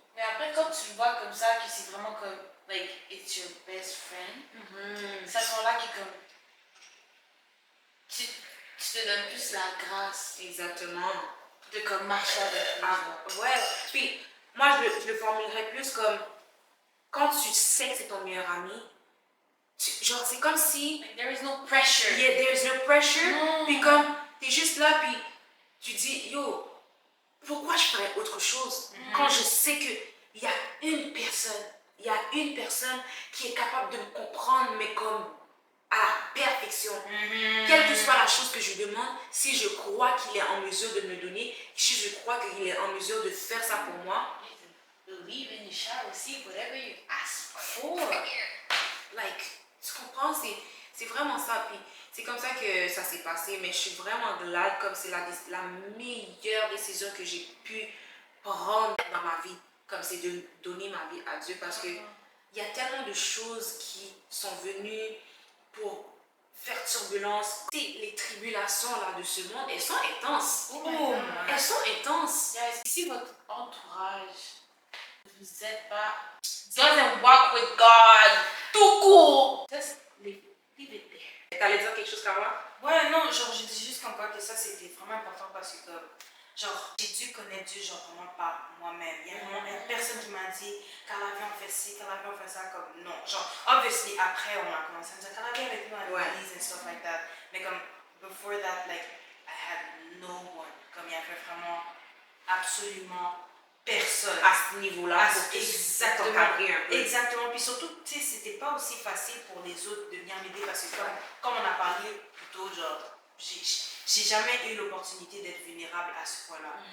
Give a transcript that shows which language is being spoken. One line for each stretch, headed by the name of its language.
French: Mais après, quand tu le vois comme ça, que c'est vraiment comme,
English: like, it's your best friend,
French: c'est à ce moment-là qui est comme, tu te donnes plus la grâce. Exactement. De comme marcher avec lui. Ouais, puis moi je le formulerais plus comme, quand tu sais que c'est ton meilleur ami, genre c'est comme si...
English: Like, there is no pressure. Yeah, there is no pressure.
French: Non. Puis comme, t'es juste là, puis tu dis, yo, pourquoi je ferais autre chose quand je sais qu'il y a une personne qui est capable de me comprendre, mais comme à la perfection. Quelle que soit la chose que je demande, si je crois qu'il est en mesure de me donner, si je crois qu'il est en mesure de faire ça pour moi,
English: Believe and you shall receive whatever you ask for.
French: like, tu comprends, c'est vraiment ça. Puis c'est comme ça que ça s'est passé, mais je suis vraiment glad, comme c'est la meilleure décision que j'ai pu prendre dans ma vie, comme c'est de donner ma vie à Dieu, parce que il y a tellement de choses qui sont venues pour faire turbulence. Les tribulations là de ce monde, elles sont intenses. Elles sont intenses. Guys, si votre entourage ne vous aide pas,
English: doesn't walk with God,
French: tout court,
English: just leave it there.
French: T'allais dire quelque chose, Carla? Ouais, non, genre, je dis juste comme quoi que ça, c'était vraiment important parce que, genre, j'ai dû connaître Dieu, genre, vraiment par moi-même. Il y a vraiment personne qui m'a dit, Carla, viens, on fait ci, Carla, viens, on fait ça, comme, non. Genre, obviously, après, on a commencé à me dire, Carla, viens avec nous à l'église
English: and stuff like that.
French: Mais comme,
English: before that, like, I had no one.
French: Comme, il y avait vraiment absolument personne. À ce niveau-là, Exactement. Exactement. Puis surtout, tu sais, c'était pas aussi facile pour les autres de venir m'aider parce que comme on a parlé plus tôt, genre, j'ai jamais eu l'opportunité d'être vulnérable à ce point-là.